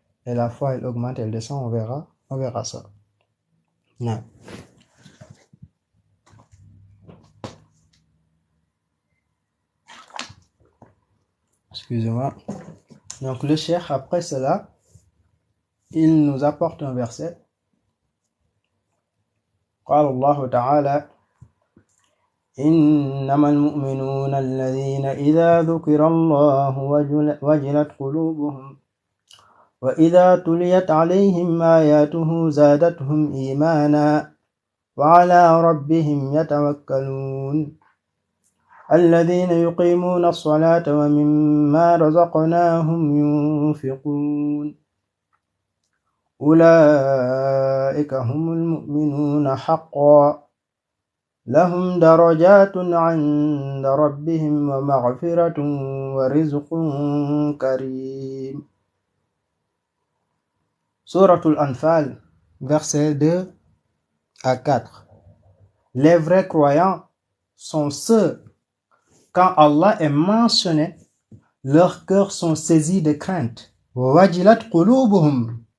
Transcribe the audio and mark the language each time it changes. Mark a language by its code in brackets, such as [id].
[fr] Et la foi, elle augmente, elle descend, on verra ça. Non. Excusez-moi. Donc le cheikh, après cela, il nous apporte un verset. [ar] قال الله تعالى إنما المؤمنون الذين إذا ذكر الله وجلت قلوبهم وإذا تليت عليهم آياته زادتهم إيمانا وعلى ربهم يتوكلون الذين يقيمون الصلاة ومما رزقناهم ينفقون أولئك هم المؤمنون حقا لهم درجات عند ربهم ومغفرة ورزق كريم. [fr] Sourate Al-Anfal, versets 2 à 4. Les vrais croyants sont ceux, quand Allah est mentionné, leurs cœurs sont saisis de crainte. [ar] وَوَجِلَتْ قُلُوبُهُمْ.